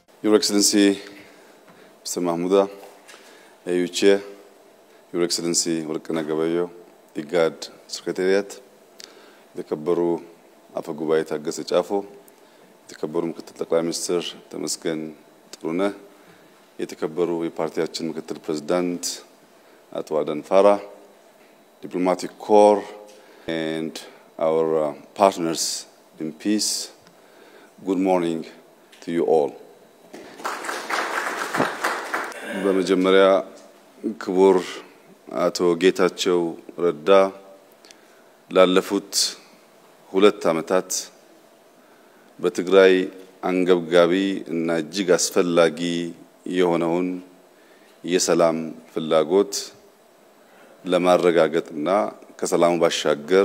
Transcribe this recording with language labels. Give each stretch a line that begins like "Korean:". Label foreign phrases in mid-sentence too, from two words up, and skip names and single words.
English: Your Excellency, Mr. Mahmouda, AU Chair, Your Excellency, Warkana Gabayo, IGAD Secretariat, the Kabaru Afagubai Tagas Chafo, the Kabaru Mkatal Prime Minister, Tamaskan Truna, the Kabaru Party Action Mkatal President, Atwadan Farah, Diplomatic Corps, and our partners in peace. Good morning to you all.
Amharic: በመጀመሪያ ክቡር አቶ ጌታቸው ረዳ ላለፉት 2 ዓመታት በትግራይ አንገብጋቢ እና እጅግ አስፈላጊ የሆነውን የሰላም ፍላጎት ለማረጋገጥና ከሰላሙ ባሻገር